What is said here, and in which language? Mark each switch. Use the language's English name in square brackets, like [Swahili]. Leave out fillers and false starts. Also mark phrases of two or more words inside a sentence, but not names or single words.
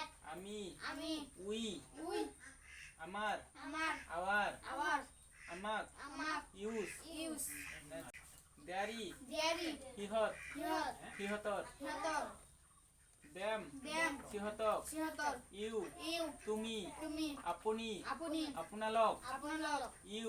[Bangla] আমি আমি [English] উই উই [Bangla] আমার আমার [English] আওয়ার আওয়ার [Assamese] আমাক আমাক [English] ইউজ ইউজ দেয়ারি দেয়ারি [Assamese] সিহত হিহত সিহতর হিহতর [English] দেম দেম [Assamese] সিহতক সিহতর [English] ইউ ইউ [Bangla] তুমি তুমি [Assamese] আপুনি আপুনি আপোনালোক আপোনালোক [English] ইউ